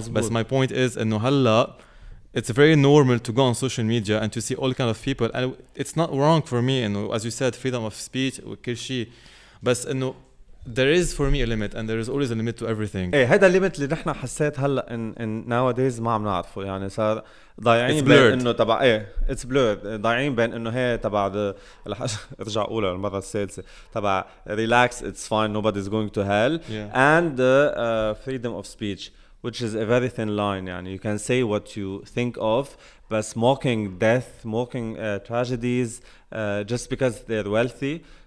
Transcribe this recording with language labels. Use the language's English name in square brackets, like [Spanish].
[English] But my point is [Arabic] انه هلا [English] it's very normal to go on social media and to see all kind of people, and it's not wrong for me [Arabic] انه [English] as you said freedom of speech [Arabic] وكل شيء, بس انه [English] there is for me a limit and there is always a limit to everything. [Arabic] ايه هيدا الليميت اللي نحن حسيت هلا ان [English] nowadays [Arabic] ما عم نعرفه. يعني صار ضايعين بين انه تبع ايه [English] it's blurred, [Arabic] ضايعين بين انه هي تبع ارجع اقولها المره السادسه تبع [English] relax it's fine nobody's going to hell and freedom of speech, which is a very thin line. [Arabic] يعني [English] you can say what you think of, but mocking death, mocking tragedies just because they're wealthy.